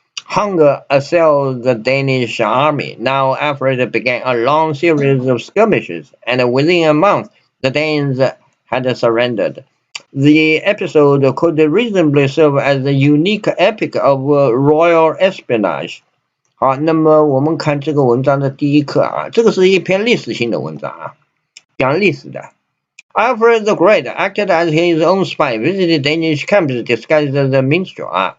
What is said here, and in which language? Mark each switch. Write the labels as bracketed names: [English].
[English] Hunger assailed the Danish army. Now Alfred began a long series of skirmishes, and within a month the Danes had surrendered. The episode could reasonably serve as a unique epic of royal espionage. [Chinese] 好，那么我们看这个文章的第一课啊，这个是一篇历史性的文章啊，讲历史的。 [English] Alfred the Great acted as his own spy, visited Danish camps disguised as a minstrel 啊。